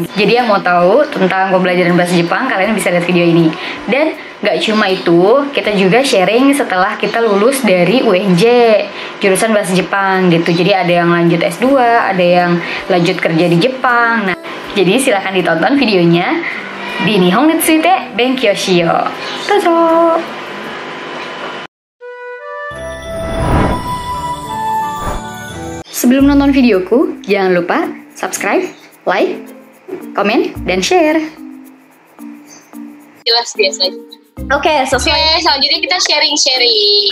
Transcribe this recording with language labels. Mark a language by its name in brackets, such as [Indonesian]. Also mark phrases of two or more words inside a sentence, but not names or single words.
[Indonesian] Jadi yang mau tahu tentang pembelajaran bahasa Jepang, kalian bisa lihat video ini. Dan gak cuma itu, kita juga sharing setelah kita lulus dari UNJ jurusan bahasa Jepang gitu. Jadi ada yang lanjut S2, ada yang lanjut kerja di Jepang. Nah, jadi silahkan ditonton videonya di Nihon ni tsuite benkyou shiyou. Dozo! Sebelum nonton videoku, jangan lupa subscribe, like, komen, dan share. Jelas biasa. Oke, selanjutnya kita sharing-sharing.